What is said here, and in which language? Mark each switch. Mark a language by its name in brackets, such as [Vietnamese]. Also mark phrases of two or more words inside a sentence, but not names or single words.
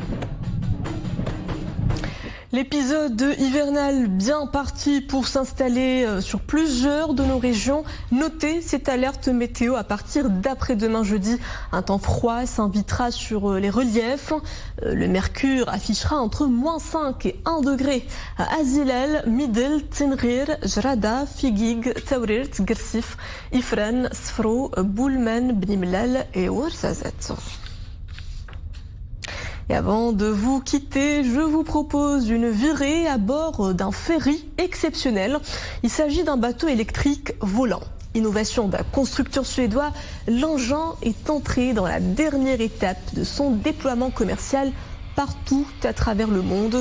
[French] L'épisode hivernal bien parti pour s'installer sur plusieurs de nos régions. Notez cette alerte météo à partir d'après-demain jeudi. Un temps froid s'invitera sur les reliefs. Le mercure affichera entre -5 et 1 degré à Azilal, Midel, Tinrir, Jrada, Figig, Taurirt, Gersif, Ifren, Sfro, Boulmen, Bnimlal et Ouarzazat. Et avant de vous quitter, je vous propose une virée à bord d'un ferry exceptionnel. Il s'agit d'un bateau électrique volant. Innovation d'un constructeur suédois, l'engin est entré dans la dernière étape de son déploiement commercial partout à travers le monde.